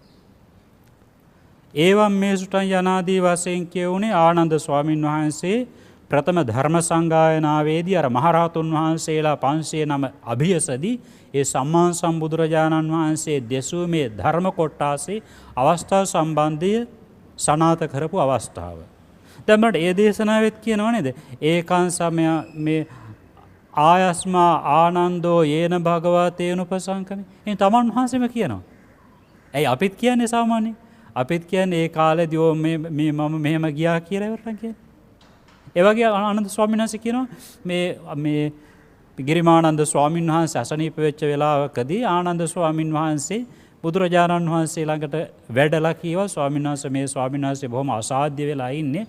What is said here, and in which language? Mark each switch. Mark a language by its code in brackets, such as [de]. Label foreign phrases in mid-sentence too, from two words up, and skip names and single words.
[pi] ඒවම් මේ සුටන් [si] යනාදී වශයෙන් කියවුනේ ආනන්ද ස්වාමින් වහන්සේ ප්‍රථම ධර්ම සංගායනාවේදී අර මහරහතුන් වහන්සේලා 509 අභියසදී ඒ සම්මා සම්බුදුරජාණන් වහන්සේ දෙසූ මේ ධර්ම කොටාසේ අවස්ථාව සම්බන්ධය සනාත කරපු අවස්ථාව. දැන් මට ඒ දේශනාවෙත් කියනව නේද? [pi] ඒකං සමය මේ ආයස්මා ආනන්දෝ යේන භගවතේන උපසංකමේ. [si] එහෙනම් තමන් වහන්සේම කියනවා. ඇයි අපිත් කියන්නේ සාමාන්‍යයෙන්? අපිත් කියන්නේ ඒ කාලේදී මේ මම මෙහෙම ගියා කියලා ඉවරට කියන්නේ. ඒ වගේ ආනන්ද ස්වාමීන් වහන්සේ කියනවා මේ ගිරිමානන්ද ස්වාමීන් වහන්සේ අසනීප වෙච්ච වෙලාවකදී ආනන්ද ස්වාමීන් වහන්සේ බුදුරජාණන් වහන්සේ ළඟට වැඩලා කීවා ස්වාමීන් වහන්සේ මේ ස්වාමීන් වහන්සේ බොහොම අසාධ්‍ය වෙලා ඉන්නේ.